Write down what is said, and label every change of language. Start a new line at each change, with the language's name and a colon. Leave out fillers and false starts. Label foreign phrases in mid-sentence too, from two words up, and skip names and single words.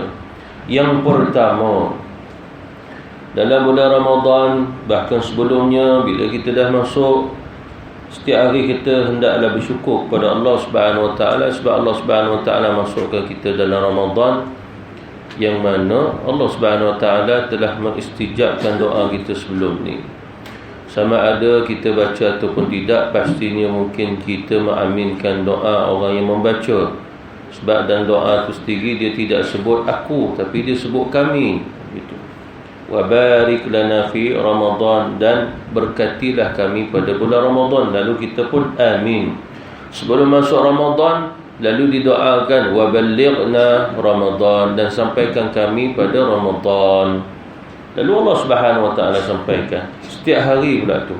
Malay: Yang pertama, dalam bulan Ramadan, bahkan sebelumnya, bila kita dah masuk, setiap hari kita hendaklah bersyukur kepada Allah
Arabic: سبحانه وتعالى,
Malay: sebab Allah
Arabic: سبحانه وتعالى
Malay: masukkan kita dalam Ramadan yang mana Allah
Arabic: سبحانه وتعالى
Malay: telah mengistijabkan doa kita sebelum ni. Sama ada kita baca ataupun tidak, pastinya mungkin kita mengaminkan doa orang yang membaca. Sebab dalam doa itu sendiri dia tidak sebut aku, tapi dia sebut kami, gitu.
Arabic: وبارك لنا في رمضان,
Malay: dan berkatilah kami pada bulan Ramadan. Lalu kita pun amin. Sebelum masuk Ramadan, lalu didoakan
Arabic: وبلغنا رمضان,
Malay: dan sampaikan kami pada Ramadan. Lalu Allah
Arabic: سبحانه وتعالى
Malay: sampaikan setiap hari pula tu.